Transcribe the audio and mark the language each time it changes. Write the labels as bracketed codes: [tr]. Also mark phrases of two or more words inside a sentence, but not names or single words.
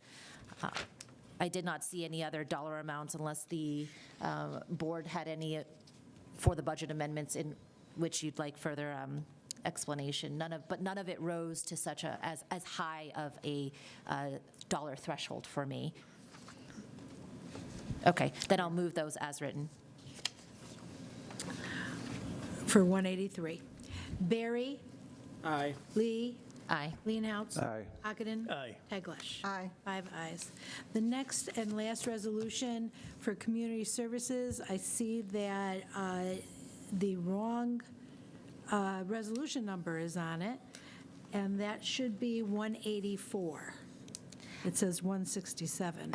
[en] I did not see any other dollar amounts unless the board had any for the budget amendments in which you'd like further explanation. None of it rose to such a as high of a dollar threshold for me. Okay, then I'll move those as written. For 183. Barry, Aye. Lee? Aye. Leenhouts? Aye. Ockenden? Aye. Teglash? Aye. 5 ayes. The next and last resolution for community services, I see that the wrong resolution number is on it, and that should be 184. It says 167.